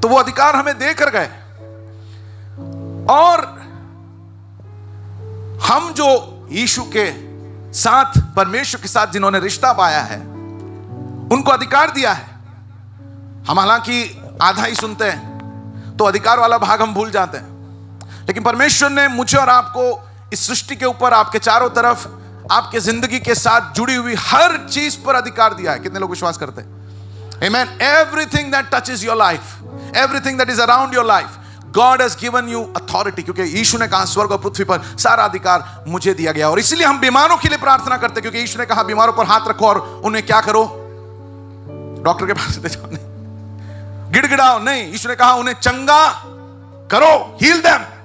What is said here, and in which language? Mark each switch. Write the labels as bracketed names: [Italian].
[Hindi] तो वो अधिकार हमें देकर गए, और हम जो यीशु के साथ, परमेश्वर के साथ जिन्होंने रिश्ता पाया है, उनको अधिकार दिया है। हम हालांकि आधा ही सुनते हैं, तो अधिकार वाला भाग हम भूल जाते हैं, लेकिन परमेश्वर ने मुझे और आपको इस सृष्टि के ऊपर, आपके चारों तरफ, आपके जिंदगी के साथ जुड़ी हुई हर चीज पर अधिकार दिया है। कितने लोग विश्वास करते हैं? Amen. [English] Everything that touches your life, everything that is around your life, God has given you authority. [Hindi] क्योंकि यीशु ने कहा, स्वर्ग और पृथ्वी पर सारा अधिकार मुझे दिया गया। और इसलिए हम बीमारों के लिए प्रार्थना करते हैं, क्योंकि यीशु ने कहा, बीमारों पर हाथ रखो और उन्हें क्या करो? डॉक्टर के पास ले जाओ नहीं, गिड़गिड़ाओ नहीं। यीशु ने कहा, उन्हें चंगा करो, [English] Heal them.